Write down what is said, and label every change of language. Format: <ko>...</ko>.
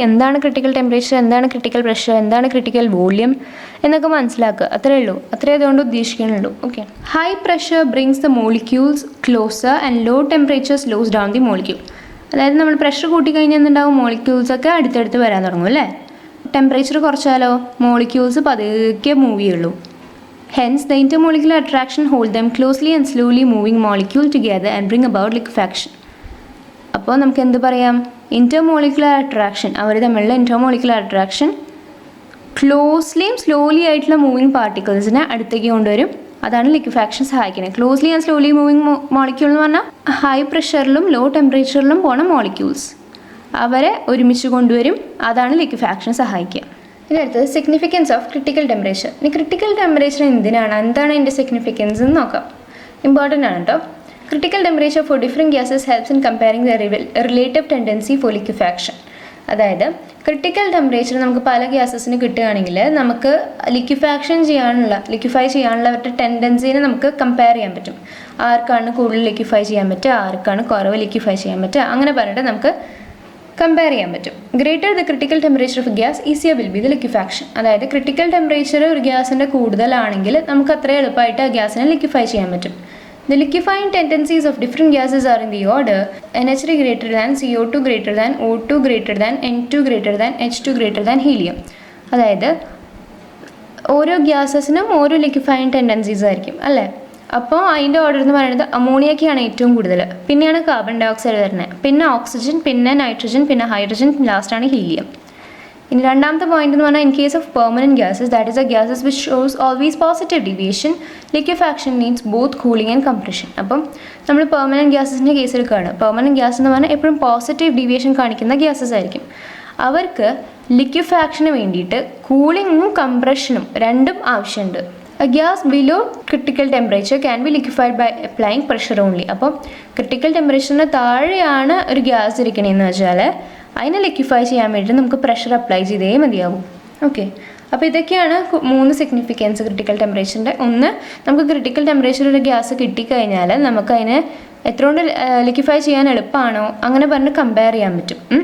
<ml>എന്താണ് critical temperature, എന്താണ് critical pressure, എന്താണ് ക്രിട്ടിക്കൽ വോള്യം എന്നൊക്കെ മനസ്സിലാക്കുക. അത്രേ ഉള്ളൂ. അത്രേ അതുകൊണ്ട് ഉദ്ദേശിക്കുന്നുള്ളൂ. Okay.</ml> <en>High pressure brings the molecules closer and low temperature slows down the molecule.</en> <ml>അതായത് നമ്മൾ പ്രഷർ കൂട്ടിക്കഴിഞ്ഞാൽ എന്തുണ്ടാവും? മോളിക്യൂൾസൊക്കെ അടുത്തടുത്ത് വരാൻ തുടങ്ങും അല്ലേ? ടെമ്പറേച്ചർ കുറച്ചാലോ മോളിക്യൂൾസ് പതുക്കെ മൂവ് ചെയ്യുള്ളൂ.</ml> <en>Hence, the intermolecular attraction hold them closely and slowly moving molecule together and bring about liquefaction.</en> <ml>അപ്പോൾ നമുക്ക് എന്ത് പറയാം? intermolecular attraction, അവർ തമ്മിലുള്ള intermolecular attraction ക്ലോസ്ലിയും സ്ലോലി ആയിട്ടുള്ള മൂവിങ് പാർട്ടിക്കിൾസിനെ അടുത്തേക്ക് കൊണ്ടുവരും. അതാണ് ലിക്വിഫാക്ഷൻ സഹായിക്കുന്നത്.</ml> <en>closely and slowly moving molecule</en> <ml>എന്ന് പറഞ്ഞാൽ ഹൈ പ്രഷറിലും ലോ ടെമ്പറേച്ചറിലും പോണ മോളിക്യൂൾസ്, അവരെ ഒരുമിച്ച് കൊണ്ടുവരും. അതാണ് ലിക്വിഫാക്ഷൻ സഹായിക്കുക. ഇനി അടുത്തത് സിഗ്നിഫിക്കൻസ് ഓഫ് ക്രിട്ടിക്കൽ ടെമ്പറേച്ചർ. ഇനി ക്രിട്ടിക്കൽ ടെമ്പറേച്ചർ എന്താണ് അതിൻ്റെ സിഗ്നിഫിക്കൻസ് എന്ന് നോക്കാം. ഇമ്പോർട്ടൻ്റ് ആണ് കേട്ടോ.</ml> <en>Critical temperature for different gases helps in comparing the relative tendency for liquefaction.</en> <ml>അതായത് ക്രിട്ടിക്കൽ ടെമ്പറേച്ചർ നമുക്ക് പല ഗ്യാസസിന് കിട്ടുകയാണെങ്കിൽ നമുക്ക് ലിക്വിഫൈ ചെയ്യാനുള്ള അവരുടെ ടെൻഡൻസിനെ നമുക്ക് കമ്പയർ ചെയ്യാൻ പറ്റും. ആർക്കാണ് കൂടുതൽ ലിക്വിഫൈ ചെയ്യാൻ പറ്റുക, ആർക്കാണ് കുറവ് ലിക്വിഫൈ ചെയ്യാൻ പറ്റുക, അങ്ങനെ പറഞ്ഞിട്ട് നമുക്ക് കമ്പയർ ചെയ്യാൻ പറ്റും.</ml> <en>Greater the critical temperature of gas easier will be the liquefaction.</en> <ml>അതായത് ക്രിട്ടിക്കൽ ടെമ്പറേച്ചർ ഒരു ഗ്യാസിൻ്റെ കൂടുതലാണെങ്കിൽ നമുക്ക് അത്രയും എളുപ്പമായിട്ട് ആ ഗ്യാസിനെ ലിക്വിഫൈ ചെയ്യാൻ പറ്റും.</ml> <en>The liquefying tendencies of different gases are in the order NH3 greater than, CO2 greater than, O2 greater than, N2 greater than, H2 greater than helium.</en> <ml>അതായത് ഓരോ ഗ്യാസസിനും ഓരോ ലിക്വിഫൈങ് ടെൻഡൻസീസ് ആയിരിക്കും അല്ലേ. അപ്പോൾ അതിൻ്റെ ഓർഡർ എന്ന് പറയുന്നത് അമോണിയക്കാണ് ഏറ്റവും കൂടുതൽ, പിന്നെയാണ് കാർബൺ ഡൈ ഓക്സൈഡ് വരുന്നത്, പിന്നെ ഓക്സിജൻ, പിന്നെ നൈട്രജൻ, പിന്നെ ഹൈഡ്രജൻ, ലാസ്റ്റാണ് ഹീലിയം. ഇനി രണ്ടാമത്തെ പോയിന്റ് എന്ന് പറഞ്ഞാൽ</ml> <en>In case of permanent gases, that is a gases which shows always positive deviation, liquefaction needs both cooling and compression.</en> <ml>അപ്പം നമ്മൾ പെർമനൻറ്റ് ഗ്യാസസിൻ്റെ കേസ് എടുക്കുകയാണ്. പെർമനൻറ്റ് ഗ്യാസ് എന്ന് പറഞ്ഞാൽ എപ്പോഴും പോസിറ്റീവ് ഡീവിയേഷൻ കാണിക്കുന്ന ഗ്യാസസ് ആയിരിക്കും. അവർക്ക് ലിക്വിഫാക്ഷന് വേണ്ടിയിട്ട് കൂളിങ്ങും കംപ്രഷനും രണ്ടും ആവശ്യമുണ്ട്.</ml> <en>A gas below critical temperature can be liquefied by applying pressure only.</en> <ml>അപ്പോൾ ക്രിട്ടിക്കൽ ടെമ്പറേച്ചറിന് താഴെയാണ് ഒരു ഗ്യാസ് ഇരിക്കണേന്ന് വെച്ചാൽ അതിനെ ലിക്വിഫൈ ചെയ്യാൻ വേണ്ടി നമുക്ക് പ്രഷർ അപ്ലൈ ചെയ്തേ മതിയാവും. ഓക്കെ, അപ്പോൾ ഇതൊക്കെയാണ് 3 സിഗ്നിഫിക്കൻസ് ക്രിട്ടിക്കൽ ടെമ്പറേച്ചറിൻ്റെ. ഒന്ന്, നമുക്ക് ക്രിട്ടിക്കൽ ടെമ്പറേച്ചർ ഒരു ഗ്യാസ് കിട്ടിക്കഴിഞ്ഞാൽ നമുക്ക് അതിനെ എത്ര കൊണ്ട് ലിക്വിഫൈ ചെയ്യാൻ എളുപ്പമാണോ അങ്ങനെ പറഞ്ഞ് കമ്പയർ ചെയ്യാൻ പറ്റും.</ml>